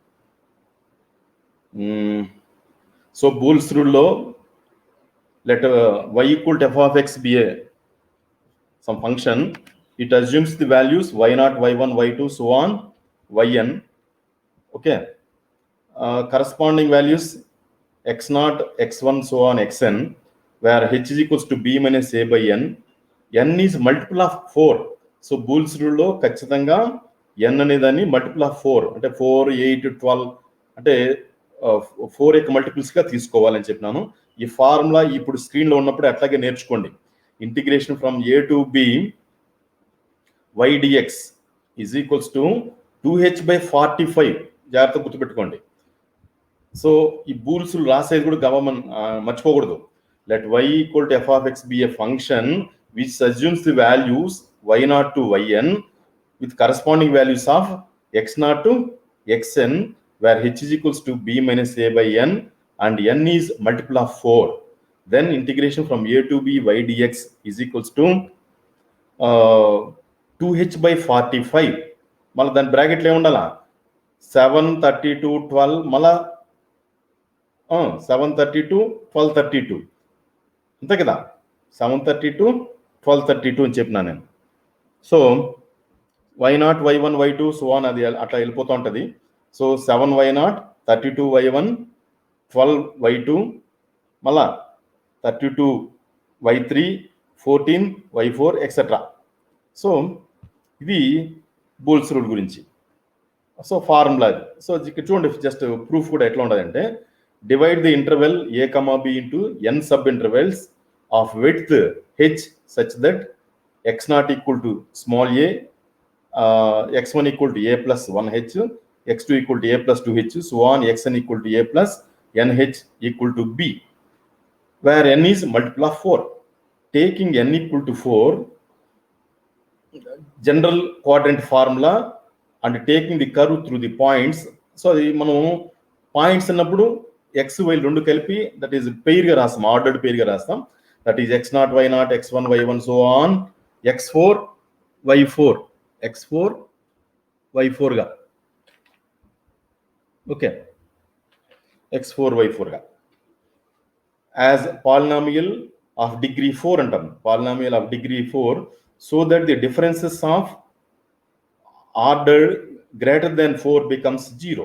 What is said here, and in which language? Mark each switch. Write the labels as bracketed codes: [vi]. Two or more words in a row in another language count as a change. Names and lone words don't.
[en] సో బూల్స్ రూల్లో let y equal to f of x be some function. It assumes the values y0, y1, y2, so on, yn. Okay. Corresponding values x0, x1, so on, xn, where h is equals to b minus a by n. n is multiple of 4. So Boole's rule [te] లో ఖచ్చితంగా n అనేదాన్ని [en] multiple of 4 [te] అంటే 4, 8, 12 అంటే 4 యొక్క మల్టిపుల్స్ గా తీసుకోవాలని చెప్పినాను. ఈ ఫార్ములా ఇప్పుడు స్క్రీన్ లో ఉన్నప్పుడు అట్లాగే నేర్చుకోండి. [en] integration from a to b y dx is equals to 2h by 45. [te] జాగ్రత్తగా గుర్తుపెట్టుకోండి. సో ఈ బూల్స్ రాసేది కూడా మర్చిపోకూడదు. [en] లెట్ y equal to f of x be a function which assumes the values y0 to yn with corresponding values of x0 to xn, where h is equals to b minus a by n and n is multiple of 4. Then integration from a to b y dx is equals to 2h by 45. [te] మళ్ళీ దాని బ్రాకెట్లో ఏముండాలా 7, 32, 12, మళ్ళా 732, 1232 అంతే కదా. 732, 1232 అని చెప్పినా నేను. [en] సో y0, y1, y2, so on [te] అది అట్లా వెళ్ళిపోతూ ఉంటుంది. [en] సో 7y0, 32y1, 12y2, మళ్ళా 32y3, 14y4 ఎక్సెట్రా. [te] సో ఇది బూల్స్ రూల్ గురించి. సో ఫార్ములా అది. సో ఇక్కడ చూడండి, జస్ట్ ప్రూఫ్ కూడా ఎట్లా ఉండదంటే, [en] divide the interval a, b into n sub intervals of width h such that x0 equal to small a, x1 equal to a plus 1h, x2 equal to a plus 2h, so on, xn equal to a plus nh equal to b, where n is multiple of 4. Taking n equal to 4, general quadrant formula, and taking the curve through the points. [te] సో అది మనం పాయింట్స్ అన్నప్పుడు ఎక్స్ వై రెండు కలిపి [en] that is pair [te] గా రాస్తాం, [en] ordered pair [te] గా రాస్తాం. [en] that is x0, y0, x1, y1, so on, x4, y4, x4, y4 గా. okay, x4, y4 గా as polynomial of degree 4 అంటాం, polynomial of degree 4, so that the differences of order greater than 4 becomes 0.